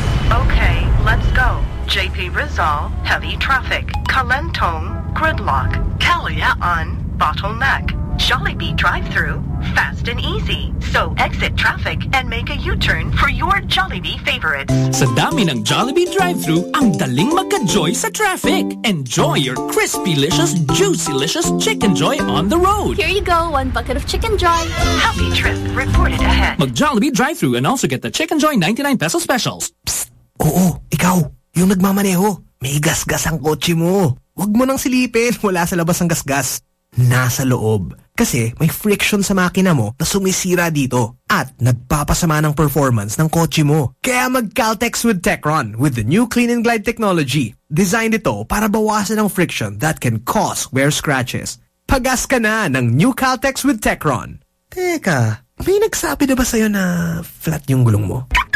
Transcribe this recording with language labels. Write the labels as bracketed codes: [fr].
[en] Okay, let's go. JP Rizal, heavy traffic. Kalentong, gridlock. Kalayaan, bottleneck. Jollibee drive-thru, fast and easy. So exit traffic and make a U-turn for your Jollibee favorites. [tl] Sa dami ng Jollibee drive-thru, ang daling magka-joy sa traffic. [en] Enjoy your crispy-licious, juicy-licious Chicken Joy on the road. Here you go, one bucket of Chicken Joy. Happy trip reported ahead. [tl] Mag-Jollibee drive-thru [en] and also get the Chicken Joy 99 peso specials. Psst! [tl] Oo, ikaw, yung nagmamaneho, may gasgas ang kotse mo. Huwag mo nang silipin, wala sa labas ang gasgas. Nasa loob. Kasi may friction sa makina mo na sumisira dito at nagpapasama ng performance ng kotse mo. Kaya mag-Caltex [en] with Tecron with the new Clean and Glide technology. Designed [tl] ito para bawasan ang [en] friction that can cause wear scratches. [tl] Pagas ka na ng new Caltex with Tecron. Teka, may nagsabi na ba sa'yo na flat yung gulong mo?